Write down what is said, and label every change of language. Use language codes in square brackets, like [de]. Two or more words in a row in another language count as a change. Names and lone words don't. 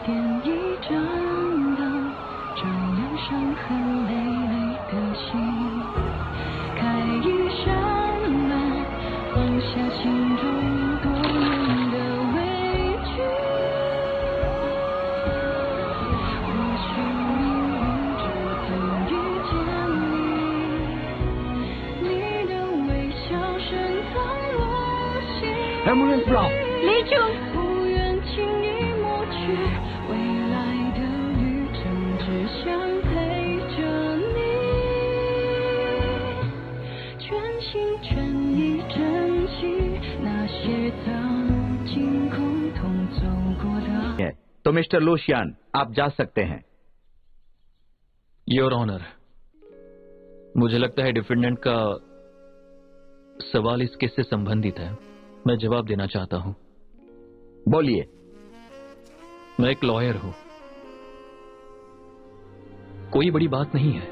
[zh] 点一盏灯，照亮伤痕累累的心，开一扇门，放下心中多年的委屈。或许命运注定遇见你，你的微笑深藏我心。 [hi] एम्बुलेंस बुलाओ। ले चो। [zh] 不愿轻易抹去未来的旅程，只想陪着你，全心全意珍惜那些曾经共同走过的。 [hi] तो मिस्टर लूशियन, आप जा सकते हैं। [en] Your Honor, [hi] मुझे लगता है डिफेंडेंट का सवाल इस केस से संबंधित है। मैं जवाब देना चाहता हूं। बोलिए। मैं एक लॉयर हूं, कोई बड़ी बात नहीं है।